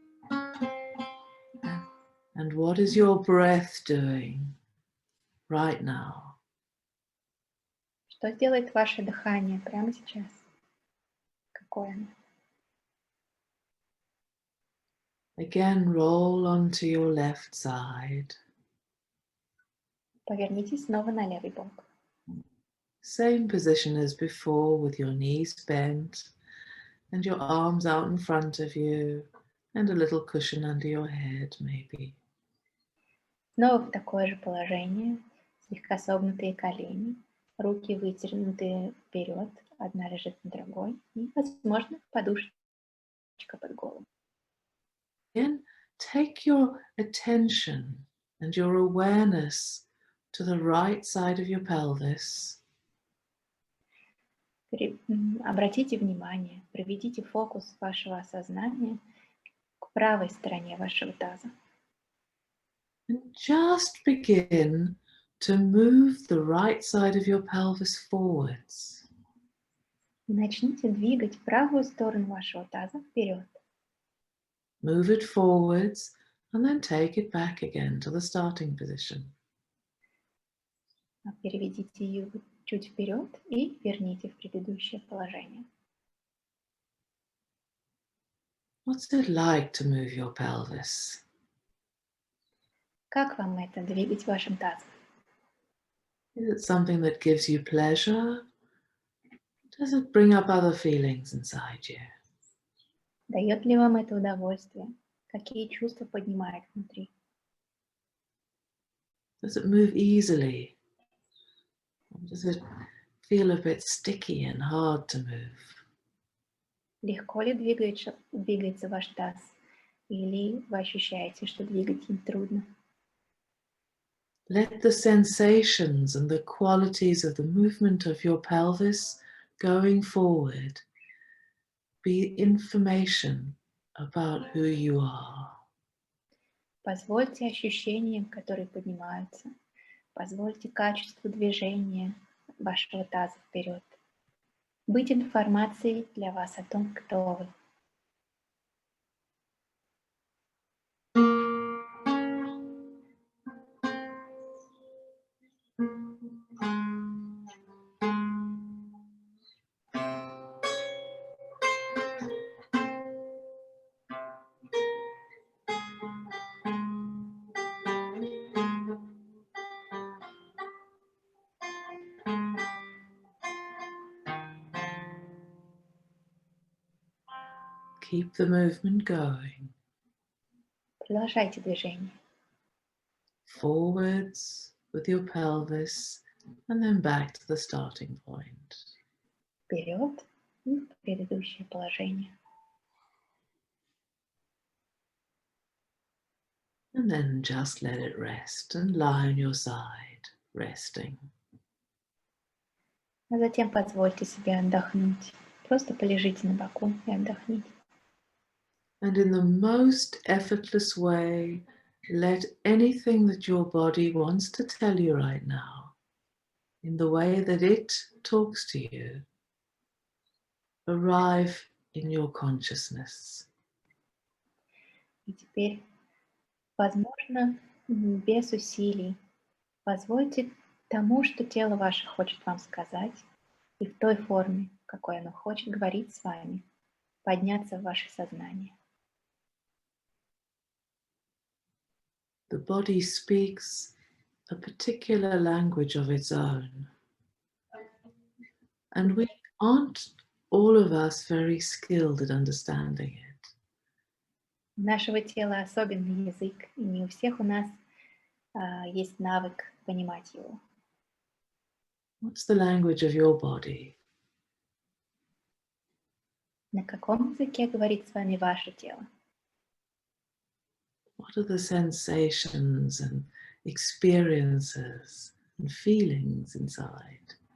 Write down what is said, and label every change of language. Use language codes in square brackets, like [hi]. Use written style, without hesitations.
[en] And what is your breath doing right now? [ru] Что делает ваше дыхание прямо сейчас? Какое оно? [en] Again, roll onto your left side. [ru] Повернитесь снова на левый бок. [en] Same position as before, with your knees bent and your arms out in front of you and a little cushion under your head, maybe. [ru] Снова в такое же положение, слегка согнутые колени, руки вытянуты вперед, одна лежит на другой, и, возможно, подушечка под голову. [en] Again, take your attention and your awareness to the right side of your pelvis. [ru] Обратите внимание, приведите фокус вашего сознания к правой стороне вашего таза. [en] And just begin to move the right side of your pelvis forwards. [ru] И начните двигать правую сторону вашего таза вперед. [en] Move it forwards and then take it back again to the starting position. [ru] Переведите ее чуть вперед и верните в предыдущее положение. [en] What's it like to move your pelvis? [ru] Как вам это, двигать вашим тазом? [en] Is it something that gives you pleasure? Does it bring up other feelings inside you? [ru] Дает ли вам это удовольствие? Какие чувства поднимает внутри? [en] Does it move easily? Or does it feel a bit sticky and hard to move? [ru] Легко ли двигается ваш таз? Или вы ощущаете, что двигать им трудно? [en] Let the sensations and the qualities of the movement of your pelvis going forward be information about who you are. [ru] Позвольте ощущениям, которые поднимаются, позвольте качеству движения вашего таза вперед быть информацией для вас о том, кто вы. [en] Keep the movement going. [ru] Продолжайте движение. [en] Forwards with your pelvis and then back to the starting point. [ru] Вперед и в предыдущее положение. [en] And then just let it rest and lie on your side, resting. [ru] А затем позвольте себе отдохнуть. Просто полежите на боку и отдохните. [en] And in the most effortless way, let anything that your body wants to tell you right now, in the way that it talks to you, arrive in your consciousness. [ru] И теперь, возможно, без усилий, позвольте тому, что тело ваше хочет вам сказать, и в той форме, в какой оно хочет говорить с вами, подняться в ваше сознание. [en] The body speaks a particular language of its own. And we aren't all of us very skilled at understanding it. [ru] У нашего тела особенный язык, и не у всех у нас есть навык понимать его. [en] What's the language of your body? [ru] На каком языке говорит с вами ваше тело? [en] What are the sensations and experiences and feelings inside?